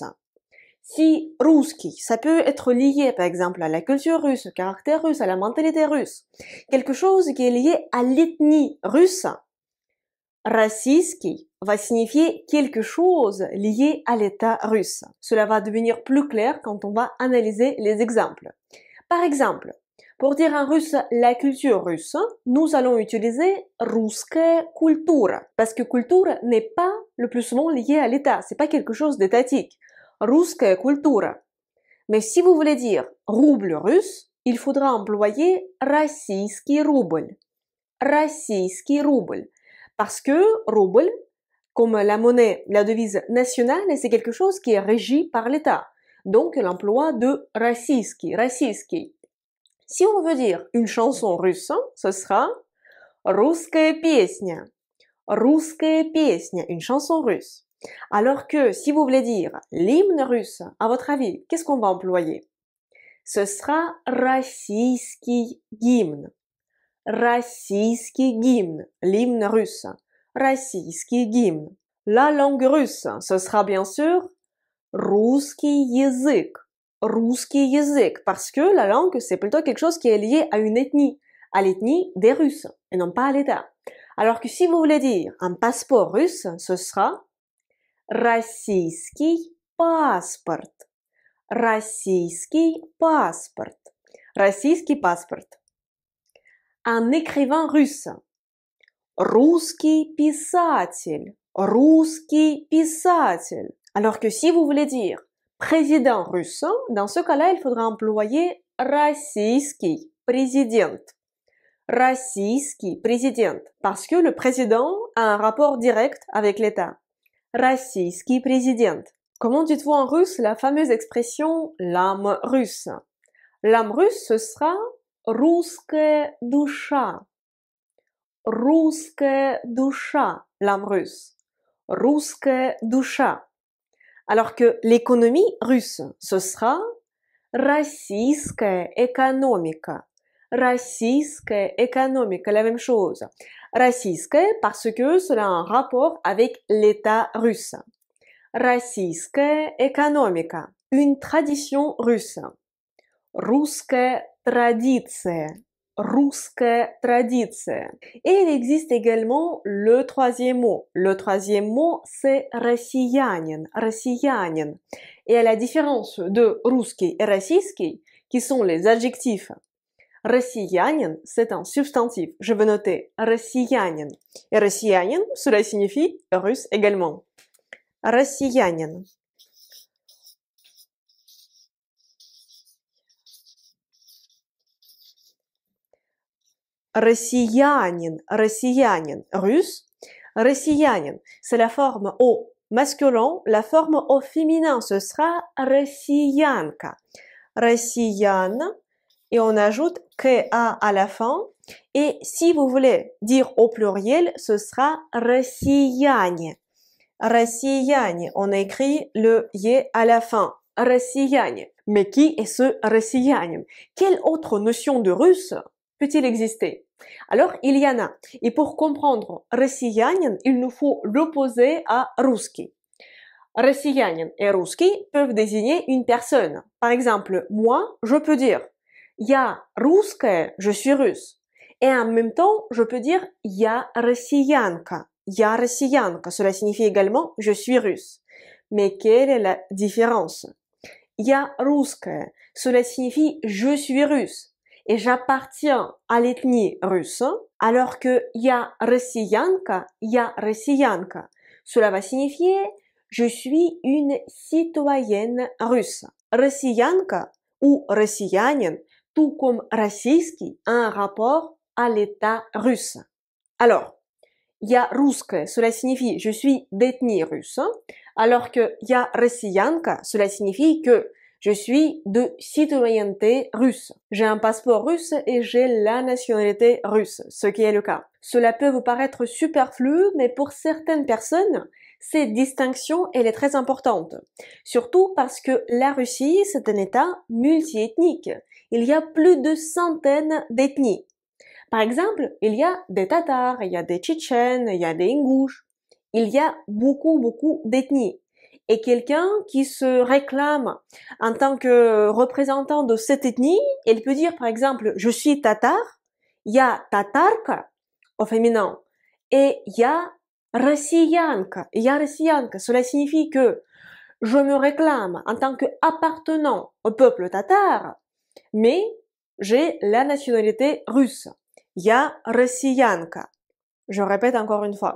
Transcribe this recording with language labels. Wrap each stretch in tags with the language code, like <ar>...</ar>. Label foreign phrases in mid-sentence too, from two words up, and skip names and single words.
<fr>Si русский, ça peut être lié par exemple à la culture russe, au caractère russe, à la mentalité russe, quelque chose qui est lié à l'ethnie russe, российский va signifier quelque chose lié à l'État russe. Cela va devenir plus clair quand on va analyser les exemples. Par exemple, pour dire en russe la culture russe, nous allons utiliser</fr> <ru>русская культура,</ru> <fr>parce que culture n'est pas le plus souvent lié à l'État, c'est pas quelque chose d'étatique.</fr> <ru>Русская культура.</ru> <fr>Mais si vous voulez dire rouble russe, il faudra employer</fr> <ru>российский рубль. Российский рубль.</ru> <fr>Parce que rouble, comme la monnaie, la devise nationale, c'est quelque chose qui est régi par l'État. Donc l'emploi de</fr> <ru>российский, российский.</ru> <fr>Si on veut dire une chanson russe, ce sera</fr> <ru>русская песня. Русская песня,</ru> <fr>une chanson russe. Alors que si vous voulez dire l'hymne russe, à votre avis, qu'est-ce qu'on va employer? Ce sera</fr> <ru>российский гимн. Российский гимн,</ru> <fr>l'hymne russe.</fr> <ru>Российский гимн.</ru> <fr>La langue russe, ce sera bien sûr</fr> <ru>русский язык. Русский язык,</ru> <fr>parce que la langue, c'est plutôt quelque chose qui est lié à une ethnie, à l'ethnie des Russes, et non pas à l'État. Alors que si vous voulez dire un passeport russe, ce sera</fr> <ru>российский паспорт. Российский паспорт. Российский паспорт.</ru> <fr>Un écrivain russe.</fr> <ru>Русский писатель. Русский писатель.</ru> <fr>Alors que si vous voulez dire président russe, dans ce cas-là, il faudra employer</fr> <ru>российский президент. Российский президент.</ru> <fr>Parce que le président a un rapport direct avec l'État.</fr> <ru>Российский президент.</ru> <fr>Comment dites-vous en russe la fameuse expression l'âme russe? L'âme russe, ce sera</fr> <ru>русская душа. Русская душа,</ru> <fr>l'âme russe.</fr> <ru>Русская душа.</ru> <fr>Alors que l'économie russe, ce sera</fr> <ru>российская экономика. Российская экономика,</ru> <fr>la même chose. Российская parce que cela a un rapport avec l'État russe.</fr> <ru>Российская экономика,</ru> <fr>une tradition russe.</fr> <ru>Русская традиция. Русская традиция.</ru> <fr>Et il existe également le troisième mot. Le troisième mot, c'est</fr> <ru>россиянин. Россиянин.</ru> <fr>Et à la différence de русский et российский, qui sont les adjectifs, россиянин, c'est un substantif. Je vais noter россиянин. Et россиянин, cela signifie russe également.</fr> <ru>Россиянин. Россиянин, россиянин, russe. Россиянин,</ru> <fr>c'est la forme au masculin, la forme au féminin, ce sera россиянка.</fr> <ru>Россиян,</ru> <fr>et on ajoute ka à la fin. Et si vous voulez dire au pluriel, ce sera россияне.</fr> <ru>Россияне,</ru> <fr>on écrit le yé à la fin. Россияне. Mais qui est ce россиянин? Quelle autre notion de russe peut-il exister? Alors, il y en a. Et pour comprendre россиянин, il nous faut l'opposer à русский. Россиянин et русский peuvent désigner une personne. Par exemple, moi, je peux dire</fr> <ru>я русская,</ru> <fr>je suis russe. Et en même temps, je peux dire</fr> <ru>я россиянка. Я россиянка.</ru> <fr>Cela signifie également je suis russe. Mais quelle est la différence?</fr> <ru>Я русская.</ru> <fr>Cela signifie je suis russe. Et j'appartiens à l'ethnie russe, alors que</fr> <ru>я россиянка,</ru> <fr>cela va signifier je suis une citoyenne russe. Россиянка ou россиянин, tout comme российский, a un rapport à l'État russe. Alors,</fr> <ru>я русская,</ru> <fr>cela signifie je suis d'ethnie russe, alors que</fr> <ru>я россиянка,</ru> <fr>cela signifie que je suis de citoyenneté russe. J'ai un passeport russe et j'ai la nationalité russe, ce qui est le cas. Cela peut vous paraître superflu, mais pour certaines personnes, cette distinction, elle est très importante. Surtout parce que la Russie, c'est un État multiethnique. Il y a plus de centaines d'ethnies. Par exemple, il y a des Tatars, il y a des Tchétchènes, il y a des Ingouches. Il y a beaucoup d'ethnies. Et quelqu'un qui se réclame en tant que représentant de cette ethnie, il peut dire par exemple, je suis tatar,</fr> <ru>я татарка</ru> <fr>au féminin, et</fr> <ru>я россиянка,</ru> <fr>cela signifie que je me réclame en tant qu'appartenant au peuple tatar, mais j'ai la nationalité russe,</fr> <ru>я россиянка.</ru> <fr>Je répète encore une fois.</fr>